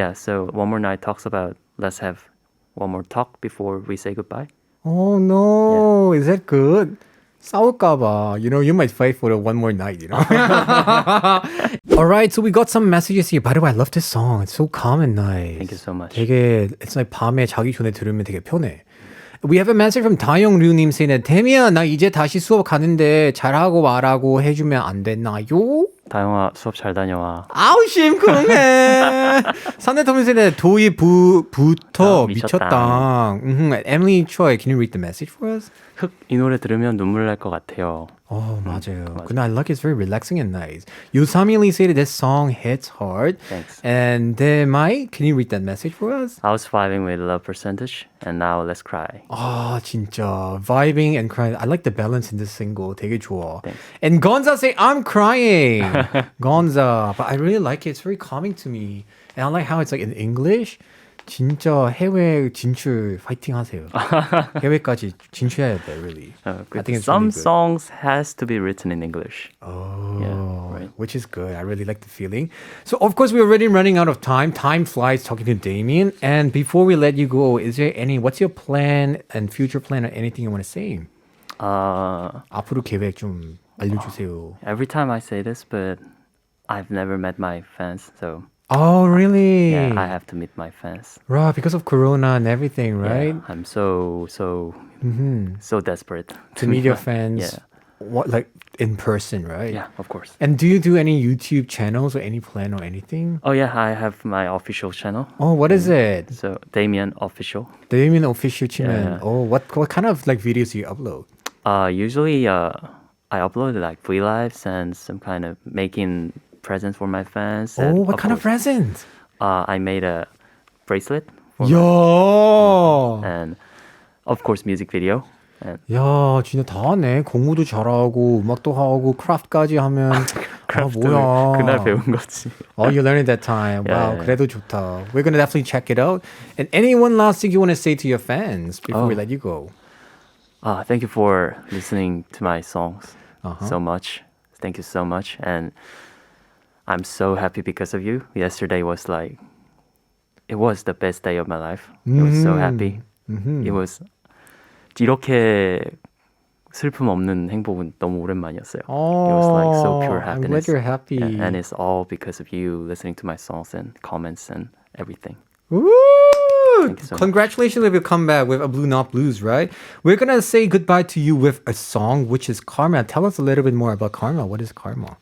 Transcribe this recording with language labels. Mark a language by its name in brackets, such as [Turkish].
[English] Yeah, so One More Night talks about let's have one more talk before we say goodbye. Oh no, is that good? [Korean] 싸울까봐. [English] You know, you might fight for the one more night, you know. All right, so we got some messages here. By the way, I love this song. It's so calm and nice. Thank you so much. [Korean] 되게, [English] it's like [Korean] 밤에 자기 전에 들으면 되게 편해. [English] We have a message from [Korean] 다영류님 [English] saying that [Korean] 데미안, 나 이제 다시 수업 가는데 잘하고 말하고 해주면 안 되나요? 다영아 수업 잘 다녀와. 아우 심쿵해. 산내터미세네 도입부터 미쳤다. [English] Emily Choi, can you read the message for us? [Korean] 흑 이 노래 들으면 눈물 날 것 같아요. Oh, 맞아요. [English] 근데 I like it's very relaxing and nice. 유삼일이 said this song hits hard. Thanks. And Mai, can you read that message for us? I was vibing with love percentage and now let's cry. [Korean] 아, 진짜. [English] Vibing and crying. I like the balance in this single. [Korean] 되게 좋아. [English] Thanks. And Gonza say, I'm crying. Gonza. But I really like it. It's very calming to me. And I like how it's like in English. [Korean] 진짜 해외 진출 파이팅 하세요. 해외까지 진출해야 돼, really. [English] I think it's some really good. songs has to be written in English. Oh, Yeah, right. which is good. I really like the feeling. So, of course, we're already running out of time. Time flies talking to Damien. And before we let you go, what's your plan and future plan or anything you want to say? [Korean] 앞으로 계획 좀 알려주세요. [English] Every time I say this, but I've never met my fans, so Oh, really? yeah, I have to meet my fans. Right, because of Corona and everything, right? Yeah, I'm so desperate To meet your fans. Yeah. What, like in person, right? Yeah, of course. And do you do any YouTube channels or any plan or anything? Oh yeah, I have my official channel. Oh, what is it? So DEMIAN official. DEMIAN official channel. Yeah. Oh, what kind of like videos do you upload? Usually I upload like V-Lives and some kind of making presents for my fans. Oh, and what kind of present? I made a bracelet for Yo! and of course music video. And [Korean] 야, 진짜 다 하네. 공부도 잘하고 음악도 하고 크래프트까지 하면 뭐야. 그날 배운 거지. [English] Oh, you learned it that time. Wow, yeah. 그래도 좋다. We're gonna definitely check it out. And any one last thing you want to say to your fans before we let you go? Thank you for listening to my songs so much. Thank you so much. And I'm so happy because of you. Yesterday was it was the best day of my life. I was so happy. It was [Korean] 이렇게 슬픔 없는 행복은 너무 오랜만이었어요. [English] Oh, It was like so pure I'm happiness. glad you're happy. And it's all because of you listening to my songs and comments and everything. Woo! you so much. Congratulations if you come back with a Blue Not Blues, right? We're going to say goodbye to you with a song, which is Karma. Tell us a little bit more about Karma. What is Karma?